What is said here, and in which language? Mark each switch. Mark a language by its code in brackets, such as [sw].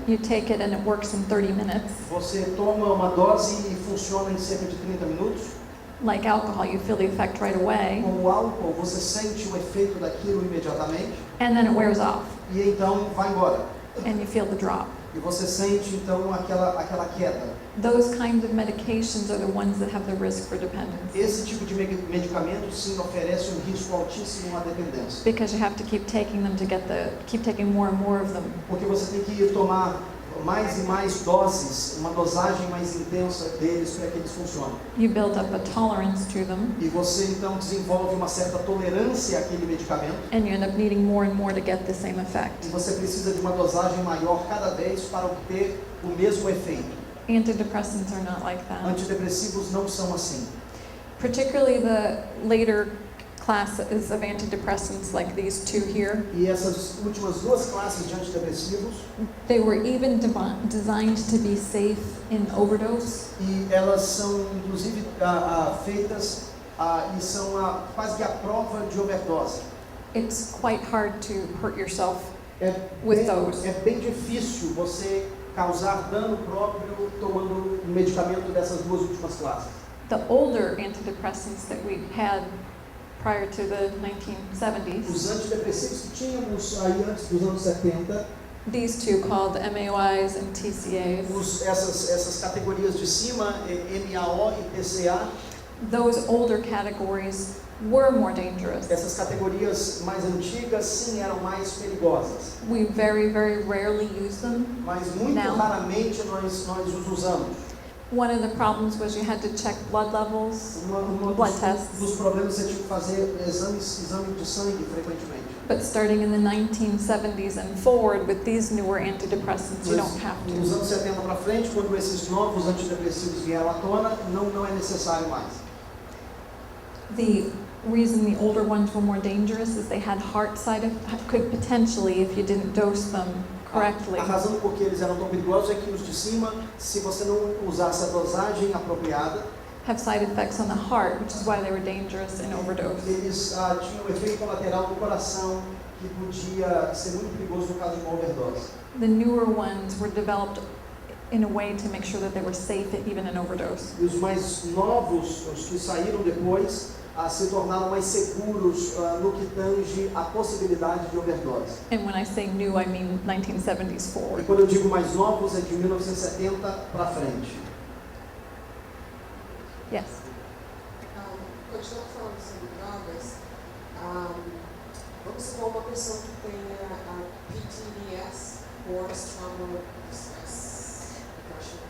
[en] you take it and it works in 30 minutes. [pt] você toma uma dose e funciona em cerca de 30 minutos. [en] Like alcohol, you feel the effect right away, [pt] Como o álcool, você sente o efeito daquilo imediatamente [en] and then it wears off, [pt] e então vai embora. [en] and you feel the drop. [pt] E você sente então aquela queda. [en] Those kinds of medications are the ones that have the risk for dependence, [pt] Esse tipo de medicamento sim oferece um risco altíssimo à dependência, [en] because you have to keep taking them to keep taking more and more of them. [pt] porque você tem que tomar mais e mais doses, uma dosagem mais intensa deles para que eles funcionem. [en] You build up a tolerance to them, [pt] E você então desenvolve uma certa tolerância àquele medicamento [en] and you end up needing more and more to get the same effect. [pt] e você precisa de uma dosagem maior cada vez para obter o mesmo efeito. [en] Antidepressants are not like that. [pt] Antidepressivos não são assim. [en] Particularly the later classes of antidepressants like these two here, [pt] E essas últimas duas classes de antidepressivos, [en] they were even designed to be safe in overdose. [pt] e elas são inclusive feitas e são quase que a prova de overdose. [en] It's quite hard to hurt yourself [pt] É [en] with those. [pt] bem difícil você causar dano próprio tomando um medicamento dessas duas últimas classes. [en] The older antidepressants that we had prior to the 1970s, [pt] Os antidepressivos que tínhamos aí antes dos anos 70, [en] these two called MAOIs and TCAs, [pt] essas categorias de cima, MAO e TCA, [en] those older categories were more dangerous. [pt] essas categorias mais antigas sim eram mais perigosas, [en] We very, very rarely use them. [pt] mas muito Não. raramente nós os usamos. [en] One of the problems was you had to check blood levels, blood tests. [pt] Dos problemas você tinha que fazer exame de sangue frequentemente. [en] But starting in the 1970s and forward with these newer antidepressants, you don't have [pt] Nos [en] to. [pt] anos 70 para frente, quando esses novos antidepressivos vieram à tona, não é necessário mais. [en] The reason the older ones were more dangerous is they had heart side effects, could potentially, if you didn't dose them correctly. [pt] A razão por que eles eram tão perigosos é que os de cima, se você não usasse a dosagem apropriada, [en] Have side effects on the heart, which is why they were dangerous in overdose. [pt] eles tinham um efeito colateral no coração que podia ser muito perigoso no caso de uma overdose. [en] The newer ones were developed in a way to make sure that they were safe even in overdose. [pt] E os mais novos, os que saíram depois, se tornaram mais seguros no que tange a possibilidade de overdose. [en] And when I say new, I mean 1970s [pt] E [en] forward. [pt] quando eu digo mais novos, é de 1970 para frente. [en] Yes. [pt] Continuando falando sobre drogas, vamos supor uma pessoa que tenha PTSD, [en] Post-Trauma Stress Depression.